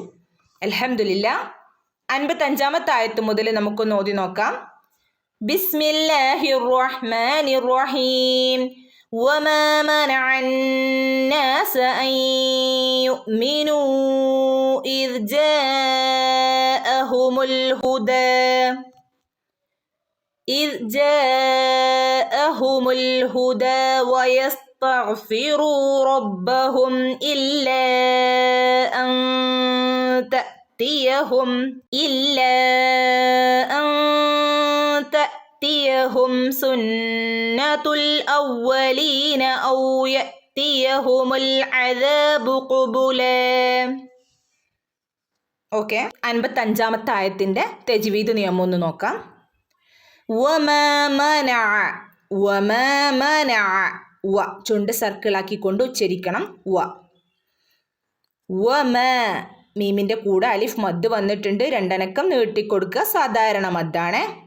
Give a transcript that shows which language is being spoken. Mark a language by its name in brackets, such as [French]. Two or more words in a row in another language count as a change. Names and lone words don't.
[Malayalam] അൽഹംദുലില്ലാഹ് 55ാമത്തെ ആയത്ത് മുതൽ നമുക്കൊന്ന് ഓതി നോക്കാം. ബിസ്മില്ലാഹിർ റഹ്മാനിർ റഹീം. [Arabic] وما منع الناس أن يؤمنوا إذ جاءهم الهدى إذ جاءهم الهدى ويستغفروا ربهم إلا أن تأتيهم سنة الأولين أو يأتيهم العذاب قبلا. [Malayalam] ഓക്കെ, 55ാമത്തെ ആയത്തിൻ്റെ തജ്വീദ് നിയമം ഒന്ന് നോക്കാം. ചുണ്ട് സർക്കിളാക്കിക്കൊണ്ട് ഉച്ചരിക്കണം. മീമിൻ്റെ കൂടെ അലിഫ് മദ് വന്നിട്ടുണ്ട്, രണ്ടനക്കം നീട്ടിക്കൊടുക്കുക, സാധാരണ മദ്ദാണ്.